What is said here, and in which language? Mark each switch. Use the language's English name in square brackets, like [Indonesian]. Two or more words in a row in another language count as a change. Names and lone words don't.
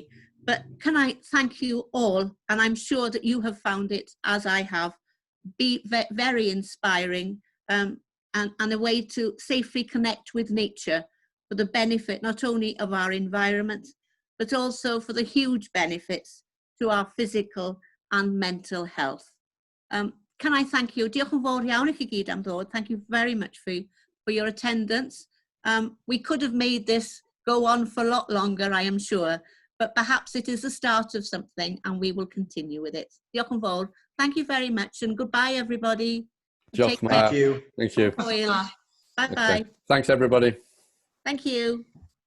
[English] But can I thank you all, and I'm sure that you have found it, as I have, be very inspiring and a way to safely connect with nature for the benefit not only of our environment, but also for the huge benefits to our physical and mental health. Can I thank you? [Welsh] Diolch yn fawr iawn I chi gyd am ddod. [English] Thank you very much for your attendance. We could have made this go on for a lot longer, I am sure, but perhaps it is the start of something and we will continue with it. [Welsh] Diolch yn fawr. [English] Thank you very much and goodbye, everybody. Thank you. Thank you. Bye-bye. Okay. Thanks, everybody. Thank you.